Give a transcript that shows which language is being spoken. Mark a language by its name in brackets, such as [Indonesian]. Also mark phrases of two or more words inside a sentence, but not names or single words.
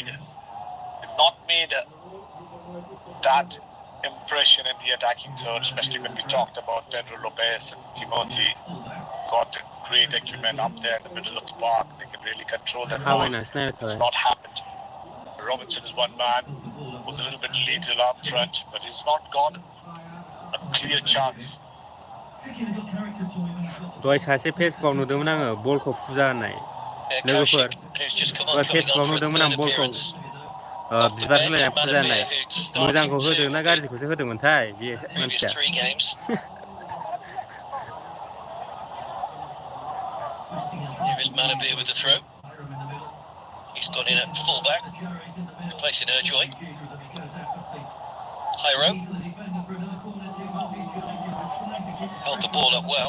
[English] They've not made that impression in the attacking third, especially when we talked about Pedro Lopez and Timothy. Got great acumen up there in the middle of the park. They can really control that ball. It's not happened. Robinson is one man, was a little bit lethal up front, but he's not got a clear chance [Bodo] दहाय सासे फेसबुकआव नुदोंमोन आङो बलखौ फुजा होनाय लोगोफोर फेसबुकआव नुदोंमोन आं बलखौ बिबार होलायना फुजा होनाय मोजांखौ होदों ना गाज्रिखौसो होदोंमोनथाय बे मानसिया [English] Here's Manabir with the throw. He's gone in at fullback, replacing Urjoy. Hyro held the ball up well.